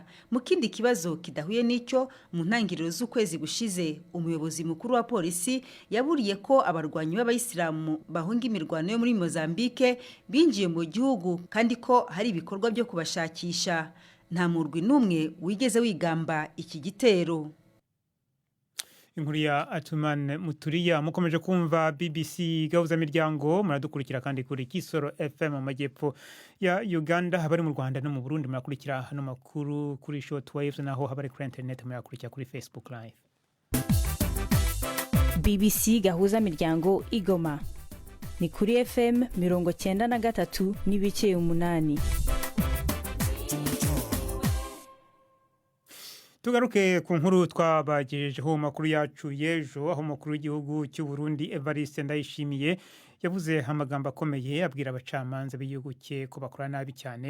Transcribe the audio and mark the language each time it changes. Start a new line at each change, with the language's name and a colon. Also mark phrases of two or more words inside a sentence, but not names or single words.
Kinyarwanda: Mu kindi kibazo kidahuye n'icyo, mu ntangiriro z'ukwezi gushize umuyobozi mukuru wa polisi yaburiye ko abarwanyi b'abayisilamu bahunga imirwano yo muri Mozambique binjiye mu gihugu kandi ko hari ibikorwa byo kubashakisha. Nta murwi n'umwe wigeze wigamba iki gitero. Inkuru ya Atumane Muturiya. Mukomeje kumva BBC Gahuzamiryango, muradukurikira kandi kuri Kisoro FM mu majyepfo ya Uganda, habari mu Rwanda no mu Burundi murakurikira hano makuru kuri shortwave, naho habari kuri internet murakurikira kuri Facebook live. BBC Gahuzamiryango Igoma ni kuri FM 93.8. Tugaruke ku nkuru twabagejejeho makuru yacu yejo, aho umukuru w'igihugu cy'u Burundi Evariste Ndayishimiye yavuze amagambo akomeye abwira abacamanza b'igihugu cye ko bakora nabi cyane.